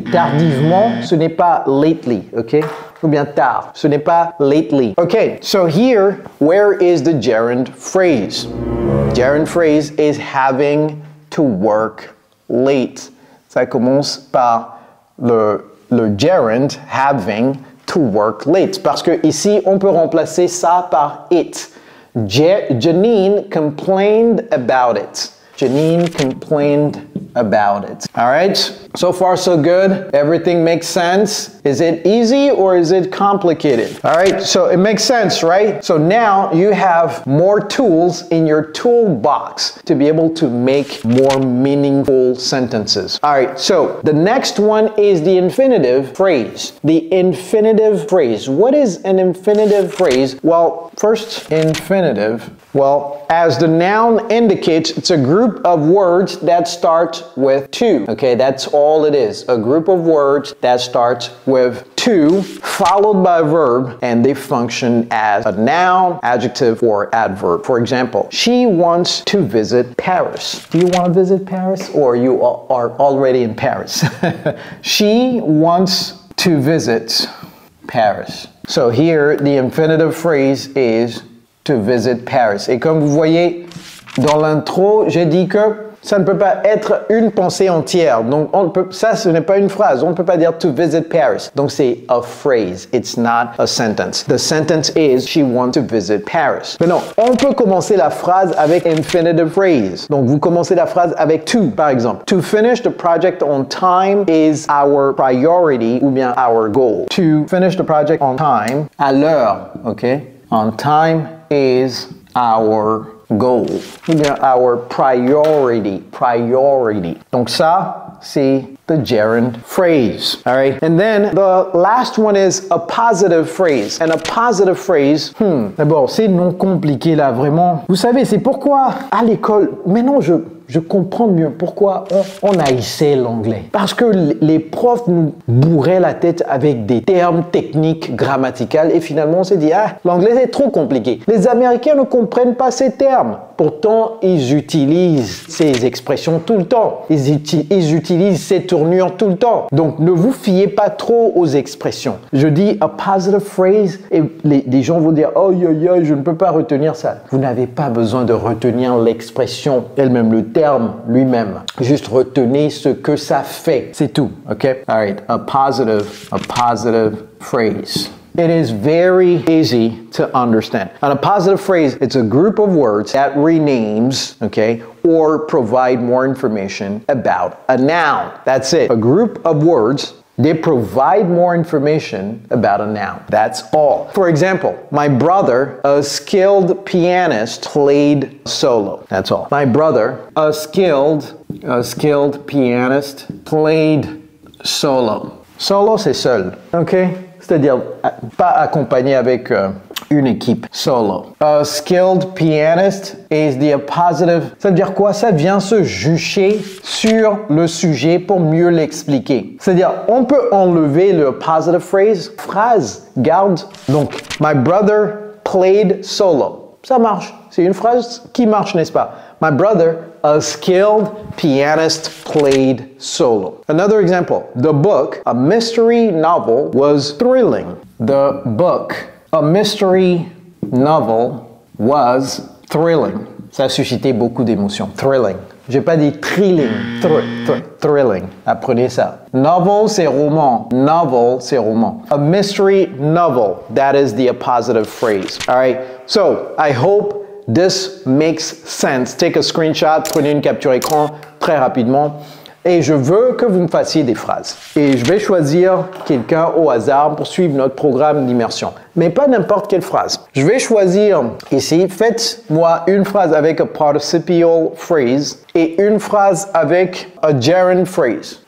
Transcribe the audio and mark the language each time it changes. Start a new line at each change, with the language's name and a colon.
French: Tardivement, ce n'est pas lately, ok? Ou bien tard. Ce n'est pas lately.
English: Okay, so here, where is the gerund phrase? Gerund phrase is having to work late.
French: Ça commence par le gerund
English: having to work late.
French: Parce que ici, on peut remplacer ça par it.
English: Janine complained about it. Janine complained about it. All right, so far so good. Everything makes sense. Is it easy or is it complicated? All right, so it makes sense, right? So now you have more tools in your toolbox to be able to make more meaningful sentences. All right, so the next one is the infinitive phrase. The infinitive phrase. What is an infinitive phrase? Well, first, infinitive. Well, as the noun indicates, it's a group of words that start with to. Okay, that's all it is. A group of words that starts with to, followed by a verb, and they function as a noun, adjective, or adverb. For example, she wants to visit Paris. Do you want to visit Paris, or you are already in Paris? She wants to visit Paris. So here, the infinitive phrase is to visit Paris.
French: Et comme vous voyez, dans l'intro, j'ai dit que Ça ne peut pas être une pensée entière. Donc, ça, ce n'est pas une phrase. On ne peut pas dire
English: to visit Paris.
French: Donc, c'est
English: a phrase. It's not a sentence. The sentence is she wants to visit Paris.
French: Mais non, on peut commencer la phrase avec infinitive phrase. Donc, vous commencez la phrase avec to, par exemple.
English: To finish the project on time is our priority
French: ou bien
English: our goal. To finish the project on time,
French: à l'heure,
English: ok? On time is our goal.
French: Ou bien
English: our priority.
French: Donc ça, c'est
English: the gerund phrase. All right. And then the last one is a positive phrase. And a positive phrase,
French: d'abord, c'est non compliqué là, vraiment. Vous savez, c'est pourquoi à l'école, maintenant je comprends mieux pourquoi on haïssait l'anglais. Parce que les profs nous bourraient la tête avec des termes techniques, grammaticaux, et finalement on s'est dit, l'anglais est trop compliqué. Les Américains ne comprennent pas ces termes. Pourtant, ils utilisent ces expressions tout le temps. Ils utilisent ces tournures tout le temps. Donc, ne vous fiez pas trop aux expressions. Je dis
English: a positive phrase
French: et les gens vont dire « Oh, je ne peux pas retenir ça. » Vous n'avez pas besoin de retenir l'expression elle-même, le terme lui-même. Juste retenez ce que ça fait. C'est tout, ok?
English: All right, a positive phrase. It is very easy to understand. And a positive phrase, it's a group of words that renames, okay, or provide more information about a noun. That's it. A group of words, they provide more information about a noun. That's all. For example, my brother, a skilled pianist, played solo. That's all. My brother, a skilled pianist, played solo.
French: Solo, c'est seul, okay? C'est-à-dire pas accompagné avec une équipe.
English: Solo. A skilled pianist is the positive.
French: Ça veut dire quoi? Ça vient se jucher sur le sujet pour mieux l'expliquer. C'est-à-dire, on peut enlever le positive phrase, garde.
English: Donc, my brother played solo.
French: Ça marche. C'est une phrase qui marche, n'est-ce pas?
English: My brother, a skilled pianist, played solo. Another example, the book, a mystery novel, was thrilling. The book, a mystery novel, was thrilling.
French: Ça a suscité beaucoup d'émotions. Thrilling. J'ai pas dit thrilling. Thrilling. Apprenez ça. Novel, c'est roman. Novel, c'est roman.
English: A mystery novel. That is the appositive phrase. All right. So, I hope this makes sense. Take a screenshot,
French: prenez une capture écran très rapidement. Et je veux que vous me fassiez des phrases. Et je vais choisir quelqu'un au hasard pour suivre notre programme d'immersion. Mais pas n'importe quelle phrase. Je vais choisir ici, faites-moi une phrase avec a participial phrase et une phrase avec a gerund phrase.